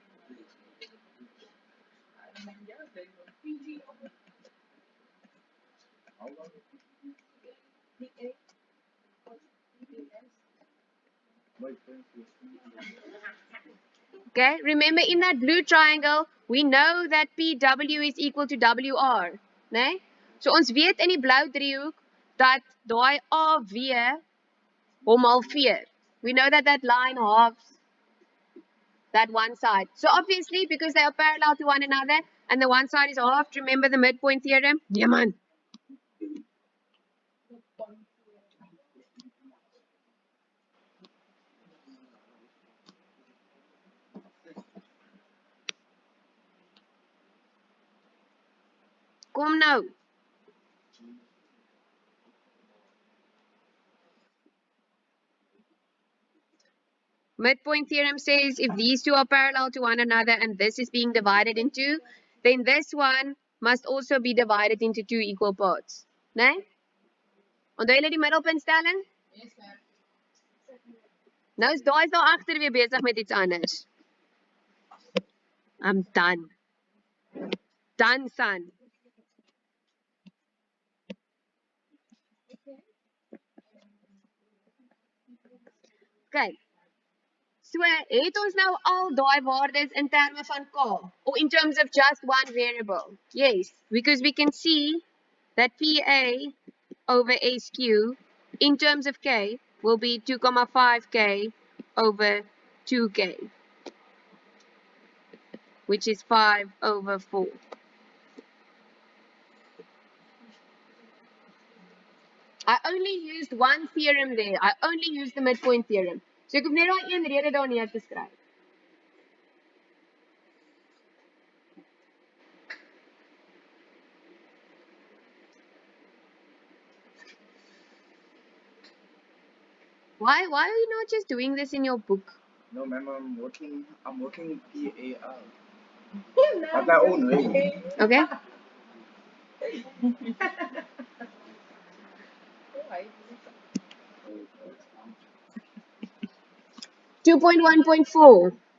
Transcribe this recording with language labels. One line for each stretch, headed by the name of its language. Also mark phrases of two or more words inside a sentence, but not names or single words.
English: Okay, remember in that blue triangle, we know that PW is equal to WR, né?
Afrikaans: So ons weet in die blou driehoek dat daai AW hom halveer.
English: We know that that line halves that one side. So obviously, because they are parallel to one another and the one side is halved, remember the midpoint theorem? Yeah,
Afrikaans: man. Kom nou.
English: Midpoint theorem says if these two are parallel to one another and this is being divided in two, then this one must also be divided into two equal parts.
Afrikaans: Nee? Onthou julle die middelpuntstelling?
English: Yes, ma'am.
Afrikaans: Nou is daai daar agter weer besig met iets anders.
English: I'm done. Done, son. Okay. So,
Afrikaans: het ons nou al daai waardes in terme van K,
English: or in terms of just one variable? Yes, because we can see that PA over SQ in terms of K will be 2,5K over 2K, which is 5 over 4. I only used one theorem there. I only used the midpoint theorem.
Afrikaans: So ek hoef net daai een rede daar neer te skryf.
English: Why are you not just doing this in your book? no, ma'am, I'm working PA out. At my own way. Okay? 2.1.4.